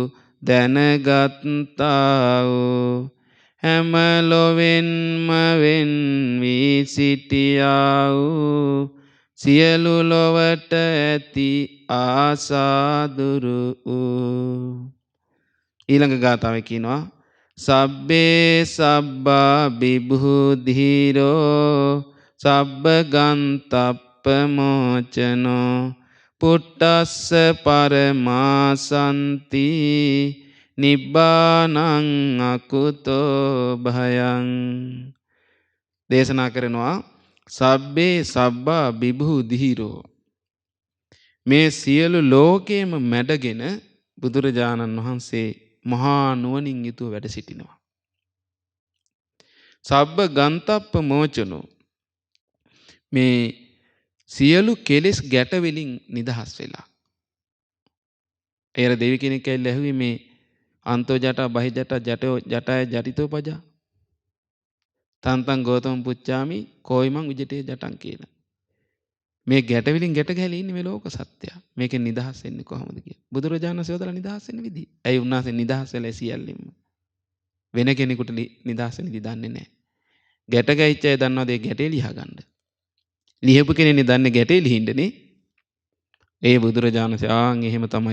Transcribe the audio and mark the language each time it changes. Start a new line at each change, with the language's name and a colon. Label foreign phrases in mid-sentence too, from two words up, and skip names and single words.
Sinhala: දැනගත්තා වූ හැම ලොවෙන්ම වෙන් වී සිටියා වූ සියලු ලොවට ඇති ආසා දුරු වූ ඊළඟ ගාථාවේ කියනවා
Pali: සබ්බේ සබ්බා විභූධීරෝ සබ්බ ගන්තප්ප මොචනෝ පුට්ටස්ස පරමාසන්ති නිබ්බානං අකුතෝ භයං
Sinhala: දේශනා කරනවා
Pali: සබ්බේ සබ්බා විභූධීරෝ
Sinhala: මේ සියලු ලෝකයේම මැඩගෙන බුදුරජාණන් වහන්සේ මහා නුවණින් යුතුව වැඩ සිටිනවා.
Pali: සබ්බ ගන්තප්ප මෝචනෝ
Sinhala: මේ සියලු කෙලෙස් ගැට වලින් නිදහස් වෙලා. ඒර දෙවි කෙනෙක් ඇවිල්ලා ඇහුවේ මේ
Pali: අන්තෝ ජට බහි ජට ජටෝ ජටය ජටිතෝ පජා. තන්තං ගෝතම පුච්චාමි කෝයිමං විජිතේ ජටං කියලා.
Sinhala: මේ ගැට වලින් ගැට ගැලී ඉන්නේ මේ ලෝක සත්‍යය. මේකෙන් නිදහස් වෙන්නේ කොහොමද කියලා. බුදුරජාණන් වහන්සේ උදලා නිදහස් වෙන්න විදිහ. ඇයි උන්වහන්සේ නිදහස් වෙලා සියල්ලින්ම. වෙන කෙනෙකුට නිදහස් වෙන්න දන්නේ නැහැ. ගැට ගැහිච්ච අය දන්නවද ඒ ගැටේ ලියා ගන්න. ලියපු කෙනෙක්නේ දන්නේ ගැටේ ලිහින්නනේ. ඒ බුදුරජාණන් වහන්සේ ආන් එහෙම තමයි.